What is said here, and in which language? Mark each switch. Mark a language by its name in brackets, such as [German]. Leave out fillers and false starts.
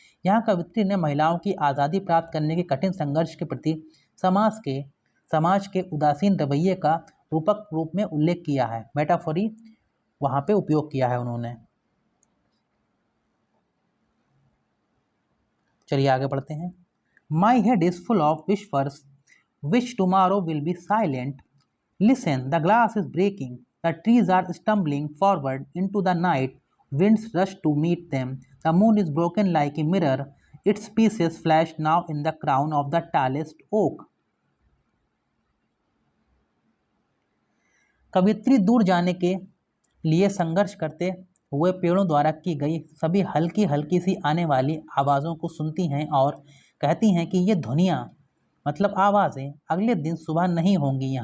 [Hindi] यहाँ कवित्री ने महिलाओं की आज़ादी प्राप्त करने के कठिन संघर्ष के प्रति समाज के उदासीन रवैये का रूपक रूप में उल्लेख किया है। मेटाफोरी वहाँ पे उपयोग किया है उन्होंने। चलिए आगे बढ़ते हैं। [English] My head is full of whispers which tomorrow will be silent. Listen, the glass is breaking, the trees are stumbling forward into the night, winds rush to meet them, the moon is broken like a mirror, its pieces flash now in the crown of the tallest oak. [Hindi] कवित्री दूर जाने के लिए संघर्ष करते हुए पेड़ों द्वारा की गई सभी हल्की हल्की सी आने वाली आवाज़ों को सुनती हैं और कहती हैं कि ये ध्वनियाँ, मतलब आवाज़ें, अगले दिन सुबह नहीं होंगी।